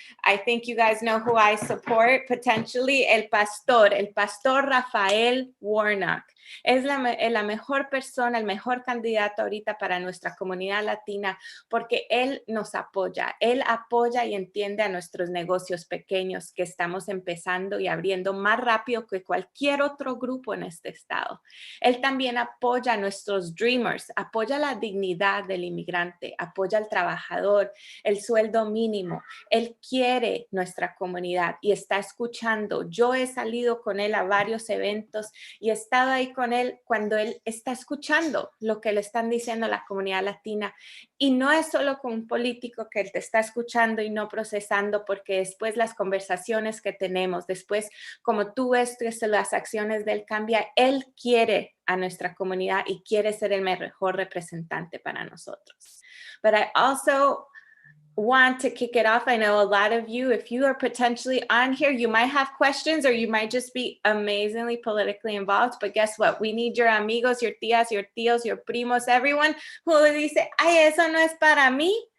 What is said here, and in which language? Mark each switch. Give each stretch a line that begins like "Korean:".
English: I think you guys know who I support potentially, el pastor Rafael Warnock.
Spanish: Es la mejor persona, el mejor candidato ahorita para nuestra comunidad latina porque él nos apoya. Él apoya y entiende a nuestros negocios pequeños que estamos empezando y abriendo más rápido que cualquier otro grupo en este estado. Él también apoya a nuestros dreamers, apoya la dignidad del inmigrante, apoya al trabajador, el sueldo mínimo. Él quiere nuestra comunidad y está escuchando. Yo he salido con él a varios eventos y he estado ahí con él cuando él está escuchando lo que le están diciendo a la comunidad latina. Y no es solo con un político que él te está escuchando y no procesando, porque después las conversaciones que tenemos, después como tú ves las acciones de él cambia, él quiere a nuestra comunidad y quiere ser el mejor representante para nosotros.
English: But I also want to kick it off. I know a lot of you, if you are potentially on here, you might have questions or you might just be amazingly politically involved. But guess what? We need your amigos, your tías, your tíos, your primos, everyone who
Spanish: dice, ay, eso no es para mí.